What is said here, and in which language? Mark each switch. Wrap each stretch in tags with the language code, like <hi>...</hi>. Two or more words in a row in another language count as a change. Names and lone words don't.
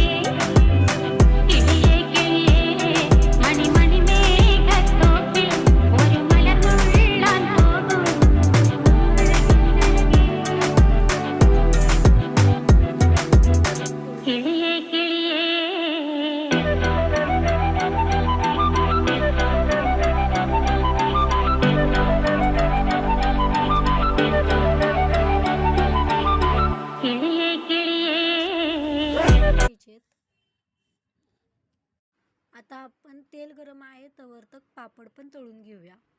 <ml>കിളിയേ കിളിയേ മണിമണിമേഘത്തോപ്പിൽ ഒരു മലർന്നുള്ളാൻ പോകും കിളിയേ കിളിയേ. കിളിയേ കിളിയേ.</ml> <mr>घ्यायचेत. आता आपण तेल गरम आहे तवर तक पापड पण तळून घेऊया.</mr>